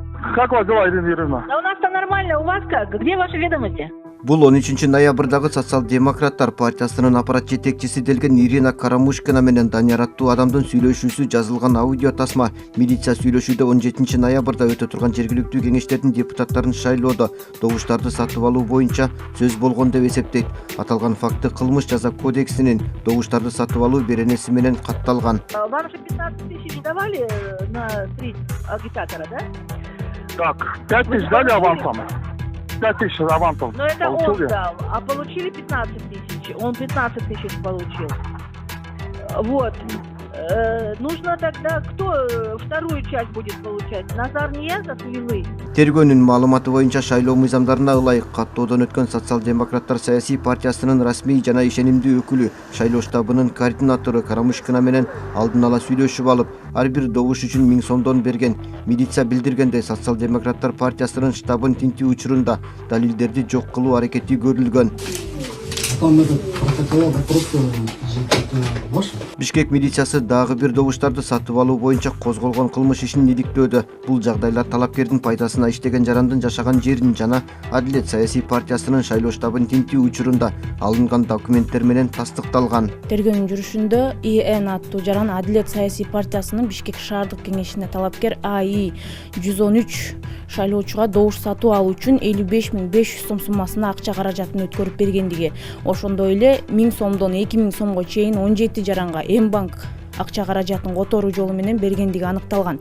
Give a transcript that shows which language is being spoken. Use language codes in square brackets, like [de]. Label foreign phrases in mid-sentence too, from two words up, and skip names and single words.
[ru] Как у вас дела, Ирина Юрьевна? Да у нас-то нормально, у вас как? Где ваши ведомости? [ky] Бул 13 ноябрдагы социал-демократтар партиясынын аппарат жетекчиси делген Ирина Карамушкина менен Данияр аттуу адамдын сүйлөшүүсү жазылган аудио тасма милиция сүйлөшүүдө 17 ноябрда өтө турган жергиликтүү кеңештердин депутаттарын шайлоодо добуштарды сатып алуу боюнча сөз болгон деп эсептейт. Аталган факты кылмыш жаза кодексинин добуштарды сатып алуу беренеси менен катталган. [ru] Вам же 15 тысяч давали на 3 агитатора, да? Так, 5 тысяч дали авансом? 5 тысяч авансом. Но это он Получили? дал, а получили 15 тысяч. Он 15 тысяч получил. Вот. Нужно тогда, кто вторую часть будет получать? Назар Ниязов или вы? [ky] Тергөөнүн маалыматы боюнча шайлоо мыйзамдарына ылайык каттоодон өткөн социал-демократтар саясий партиясынын расмий жана ишенимдүү өкүлү шайлоо штабынын координатору Карамушкина менен алдын ала сүйлөшүп алып, ар бир добуш үчүн 1000 сомдон берген. Милиция билдиргенде социал-демократтар партиясынын штабын тинтүү учурунда далилдерди жок кылуу аракети көрүлгөн. [ru] Там этот протокол просто ваш? [ky] Бишкек милициясы дагы бир добуштарды сатып алуу боюнча козголгон кылмыш ишин иликтөөдө. Бул жагдайлар талапкердин пайдасына иштеген жарандын жашаган жерин жана Адилет саясий партиясынын шайлоо штабын тинтүү учурунда алынган документтер менен тастыкталган. Тергөөнүн жүрүшүндө ИН аттуу жаран Адилет саясий партиясынын Бишкек шаардык кеңешине талапкер АИ 113 шайлоочуга добуш сатып алуу үчүн 55.500 сом суммасына акча каражатын өткөрүп бергендиги, ошондой эле 1000 сомдон 2000 сомго чейин 17 жаранга М-банк акча каражатын которуу жолу менен бергендиги аныкталган.